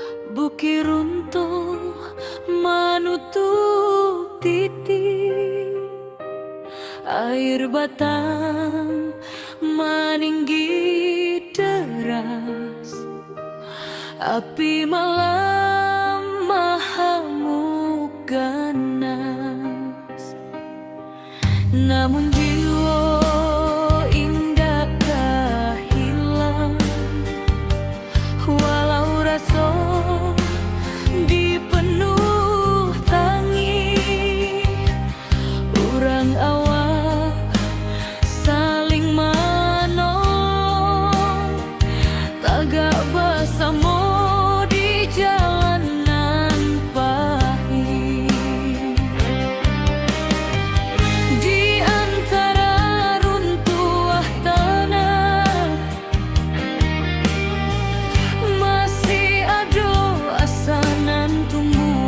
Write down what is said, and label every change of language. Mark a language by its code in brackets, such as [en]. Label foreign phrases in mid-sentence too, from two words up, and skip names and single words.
[id] bukit runtuh menutup titik, air batang meninggi deras, api malam mahamuk ganas. Namun jiwa indah tak hilang, walau rasa dipenuh tangi. [min] Urang awak [id] saling menolong, tagak bersama di jalanan pahit. Di antara runtuhan tanah masih ada asanan tumbuh.